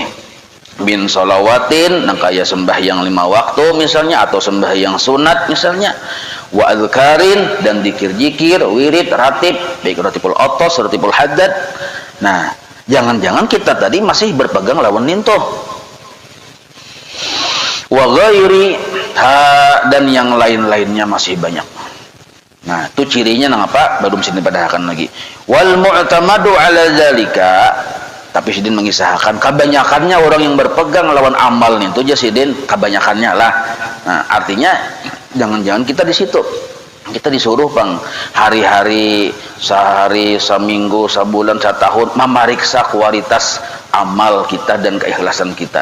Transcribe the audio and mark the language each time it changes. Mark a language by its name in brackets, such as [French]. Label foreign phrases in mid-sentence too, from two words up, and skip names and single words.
[Arabic] بن صلوات, [Banjar] nang kaya sembahyang 5 waktu misalnya, atau sembahyang sunat misalnya, [Arabic] وأذكار, [Banjar] dan dikir-jikir, wirid, ratib, baik ratibul otos, ratibul haddad. Nah, jangan-jangan kita tadi masih berpegang lawan nintoh [Arabic] وغيره [Banjar] dan yang lain-lainnya masih banyak. Nah, itu cirinya nang apa? Baru sini padahkan lagi. [Arabic] والمعتمد على ذلك, [Banjar] tapi Sidin mengisahkan kebanyakannya orang yang berpegang lawan amal itu aja Sidin kebanyakannya lah. Nah, artinya jangan-jangan kita di situ, kita disuruh bang hari-hari, sehari, seminggu, sebulan, setahun memeriksa kualitas amal kita dan keikhlasan kita.